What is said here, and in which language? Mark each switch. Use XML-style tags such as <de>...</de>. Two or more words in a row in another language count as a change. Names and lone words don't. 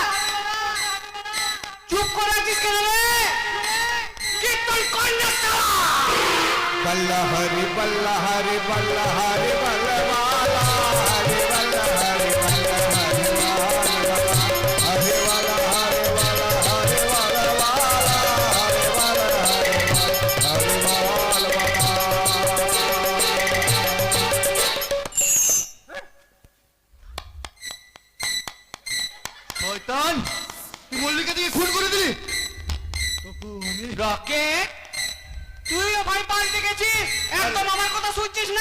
<bn>চুপ করে আছিস কেন রে? কীর্তন কন্যা बल्ला हरे बल्ला हरे बल्ला हरे बल्ला वाला हरे बल्ला हरे बल्ला हरे वाला हरे वाला हरे वाला हरे वाला वाला हरे वाला हरे শয়তান, তুই মল্লিকা দিয়ে খুন করে দিলি। রকেট, তুইও ভাই পাল্টে গেছিস, একদম আমার কথা শুনছিস না।</bn>